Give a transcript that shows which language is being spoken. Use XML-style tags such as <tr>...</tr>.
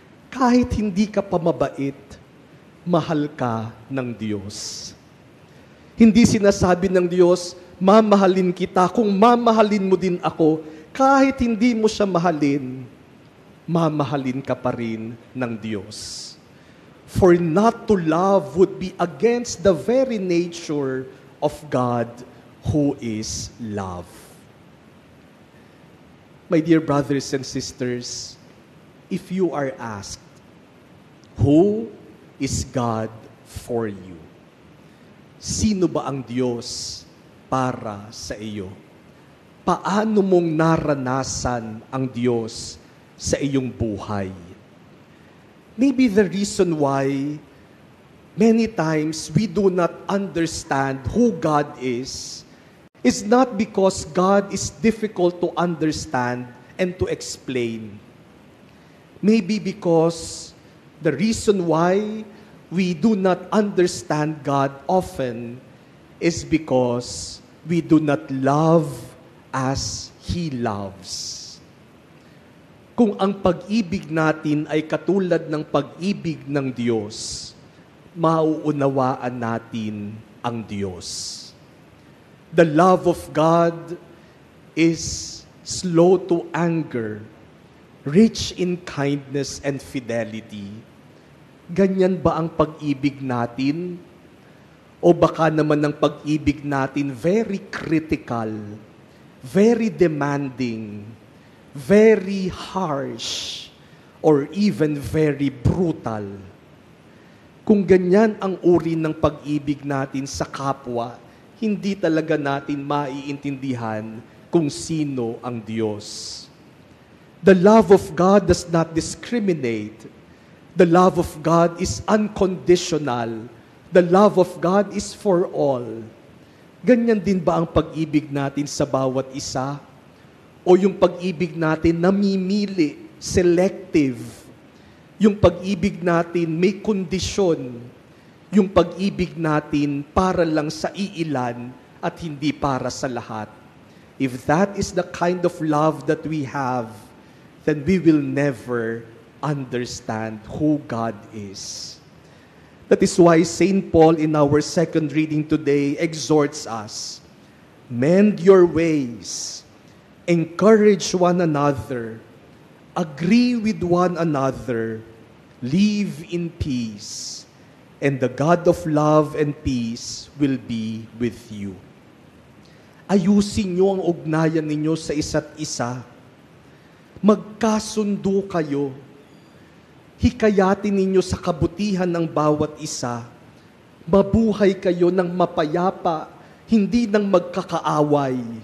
<tl>Kahit hindi ka pa mabait, mahal ka ng Diyos. Hindi sinasabi ng Diyos, mamahalin kita kung mamahalin mo din ako, kahit hindi mo siya mahalin, mamahalin ka pa rin ng Diyos.</tl> <en>For not to love would be against the very nature of God who is love. My dear brothers and sisters, if you are asked, who is God for you?</en> <tl>Sino ba ang Diyos para sa iyo? Paano mong naranasan ang Diyos sa iyong buhay?</tl> <en>Maybe the reason why many times we do not understand who God is not because God is difficult to understand and to explain. Maybe because the reason why we do not understand God often is because we do not love as He loves.</en> <tl>Kung ang pag-ibig natin ay katulad ng pag-ibig ng Diyos, mauunawaan natin ang Diyos.</tl> <en>The love of God is slow to anger, rich in kindness and fidelity.</en> <tl>Ganyan ba ang pag-ibig natin? O baka naman ang pag-ibig natin</tl> <en>very critical, very demanding, very harsh, or even very brutal?</en> <tl>Kung ganyan ang uri ng pag-ibig natin sa kapwa, hindi talaga natin maiintindihan kung sino ang Diyos.</tl> <en>The love of God does not discriminate. The love of God is unconditional. The love of God is for all.</en> <tl>Ganyan din ba ang pag-ibig natin sa bawat isa? O yung pag-ibig natin namimili, selective? Yung pag-ibig natin may kondisyon? Yung pag-ibig natin para lang sa iilan at hindi para sa lahat?</tl> <en>If that is the kind of love that we have, then we will never understand who God is. That is why St. Paul in our second reading today exhorts us, mend your ways, encourage one another, agree with one another, live in peace, and the God of love and peace will be with you.</en> <tl>Ayusin niyo ang ugnayan ninyo sa isa't isa. Magkasundo kayo. Hikayatin ninyo sa kabutihan ng bawat isa. Mabuhay kayo ng mapayapa, hindi ng magkakaaway.</tl>